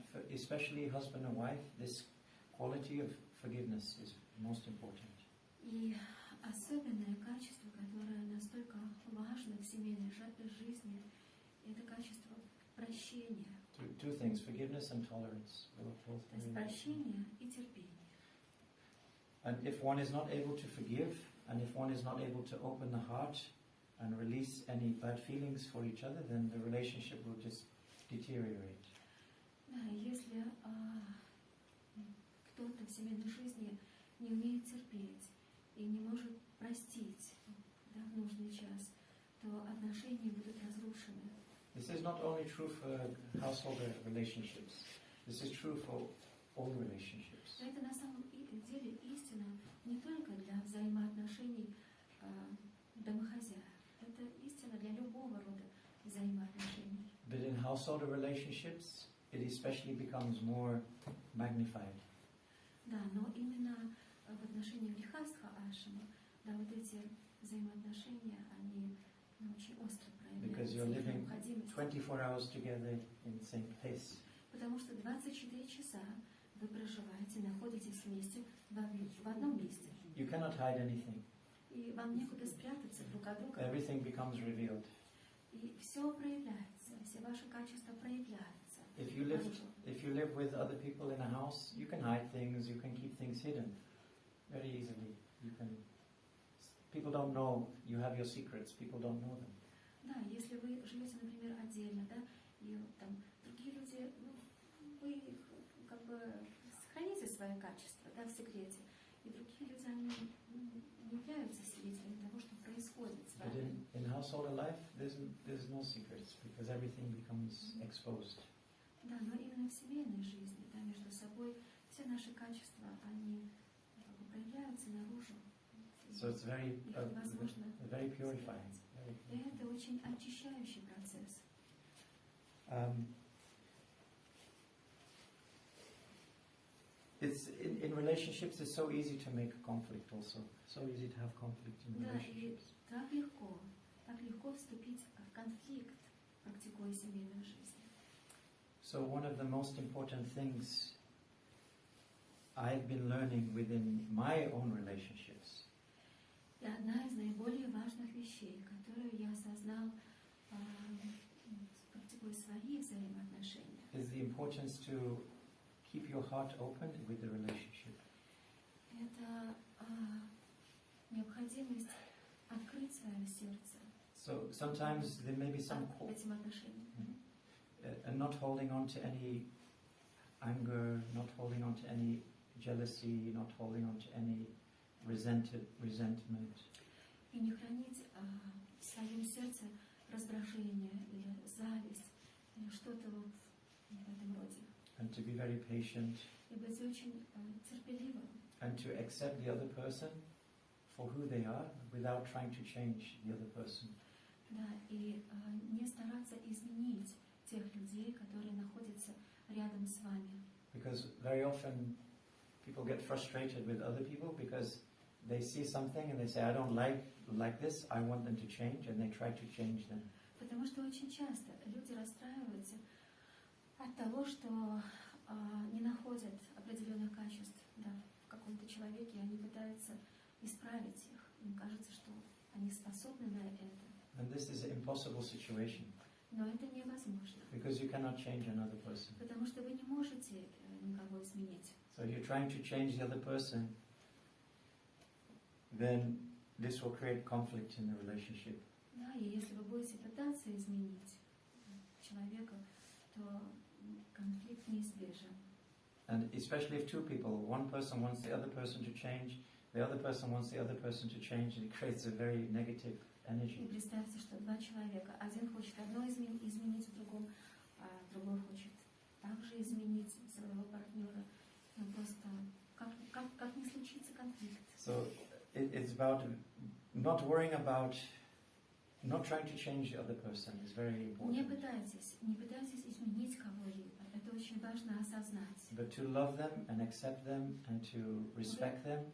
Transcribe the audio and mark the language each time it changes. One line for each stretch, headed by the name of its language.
English: Especially husband and wife, this quality of forgiveness is most important.
Russian: И особенное качество, которое настолько важно в семейной жизни, это качество прощения.
English: Two things, forgiveness and tolerance.
Russian: То есть прощение и терпение.
English: And if one is not able to forgive, and if one is not able to open the heart and release any bad feelings for each other, then the relationship will just deteriorate.
Russian: Да, если кто-то в семейной жизни не умеет терпеть и не может простить, да, в нужный час, то отношения будут разрушены.
English: This is not only true for household relationships. This is true for all relationships.
Russian: Это на самом деле истина не только для взаимоотношений домохозяев. Это истина для любого рода взаимоотношений.
English: But in household relationships, it especially becomes more magnified.
Russian: Да, но именно в отношении грехастха Ашама, да, вот эти взаимоотношения, они очень остро
English: Because you're
Russian: проявляются,
English: living
Russian: необходимость.
English: 24 hours together in the same place.
Russian: Потому что 24 часа вы проживаете, находитесь вместе в одном месте.
English: You cannot hide anything.
Russian: И вам некуда спрятаться друг от друга.
English: Everything becomes revealed.
Russian: И все проявляется, все ваши качества проявляются.
English: If you live with other people in a house, you can hide things, you can keep things hidden very easily. People don't know you have your secrets, people don't know them.
Russian: Да, если вы живете, например, отдельно, да, и там другие люди, вы как бы сохраните свои качества, да, в секрете, и другие люди, они не являются свидетелями того, что происходит с
English: But
Russian: вами.
English: in household life, there's no secrets because everything becomes exposed.
Russian: Да, но именно в семейной жизни, да, между собой все наши качества, они как бы проявляются наружу.
English: So it's very purifying.
Russian: И это очень очищающий процесс.
English: It's in relationships. It's so easy to make conflict. Also, so easy to have conflict in
Russian: Да, и
English: relationships.
Russian: так легко вступить в конфликт, практикуя семейную жизнь.
English: So one of the most important things I've been learning within my own relationships
Russian: И одна из наиболее важных вещей, которую я осознал, практикуя свои взаимоотношения,
English: is the importance to keep your heart open with the relationship.
Russian: это необходимость открыть свое сердце
English: So sometimes there may be some
Russian: этим отношениям.
English: and not holding on to any anger, not holding on to any jealousy, not holding on to any resentment.
Russian: И не хранить в своем сердце раздражение или зависть, или что-то вот в этом роде.
English: And to be very patient.
Russian: И быть очень терпеливым.
English: And to accept the other person for who they are without trying to change the other person.
Russian: Да, и не стараться изменить тех людей, которые находятся рядом с вами.
English: Because very often people get frustrated with other people because they see something and they say, I don't like this, I want them to change, and they try to change them.
Russian: Потому что очень часто люди расстраиваются от того, что не находят определенных качеств, да, в каком-то человеке, и они пытаются исправить их. Им кажется, что они способны на это.
English: And this is an impossible situation.
Russian: Но это невозможно.
English: Because you cannot change another person.
Russian: Потому что вы не можете никого изменить.
English: So you're trying to change the other person, then this will create conflict in the relationship.
Russian: Да, и если вы будете пытаться изменить человека, то конфликт неизбежен.
English: And especially if two people, one person wants the other person to change, the other person wants the other person to change, and it creates a very negative energy.
Russian: И представьте, что два человека, один хочет одно изменить в другом, а другой хочет также изменить своего партнера. Ну просто как не случится конфликт.
English: So it's about not worrying about not trying to change the other person is very
Russian: Не
English: important.
Russian: пытайтесь изменить кого-либо. Это очень важно осознать.
English: But to love them and accept them and to respect them,